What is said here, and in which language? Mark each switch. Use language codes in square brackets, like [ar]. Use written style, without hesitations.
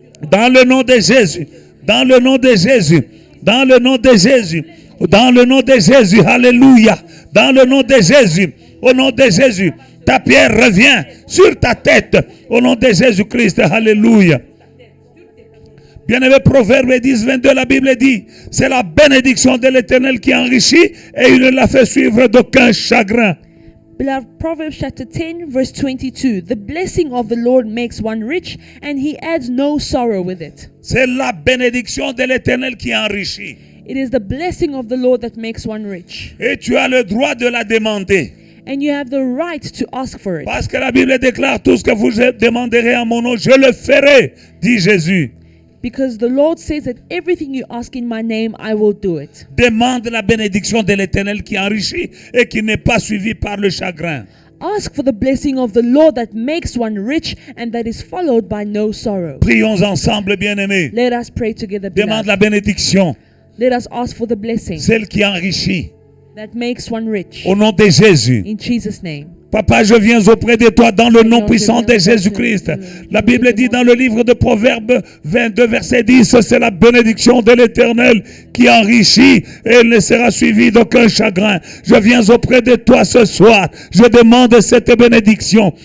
[fr] dans le nom de Jésus, dans le nom de Jésus, dans le nom de Jésus, dans le nom de Jésus, alléluia, dans le nom de Jésus, au nom de Jésus, ta pierre revient sur ta tête, au nom de Jésus-Christ, alléluia. Bien-aimé, Proverbe 10, 22, la Bible dit, c'est la bénédiction de l'Éternel qui enrichit et il ne la fait suivre d'aucun chagrin. [en] Beloved, Proverbs chapter 10 verse 22. The blessing of the Lord makes one rich, and he adds no sorrow with it. [fr] C'est la bénédiction de l'Éternel qui enrichit. [en] It is the blessing of the Lord that makes one rich. [fr] Et tu as le droit de la demander. [en] And you have the right to ask for it. [fr] Parce que la Bible déclare tout ce que vous demanderez en mon nom, je le ferai, dit Jésus. [en] Because the Lord says that everything you ask in my name, I will do it. [fr] Demande la bénédiction de l'Éternel qui enrichit et qui n'est pas suivi par le chagrin. [en] Ask for the blessing of the Lord that makes one rich and that is followed by no sorrow. [fr] Prions ensemble, bien-aimés. [en] Let us pray together. [fr] Demande la bénédiction, [en] Let us ask for the blessing [fr] celle qui enrichit. [en] that makes one rich. [fr] Au nom de Jésus. [en] In Jesus' name. [fr] Papa, je viens auprès de toi dans le nom puissant de Jésus-Christ. La Bible dit dans le livre de Proverbes 22, verset 10, c'est la bénédiction de l'Éternel qui enrichit et elle ne sera suivie d'aucun chagrin. Je viens auprès de toi ce soir. Je demande cette bénédiction.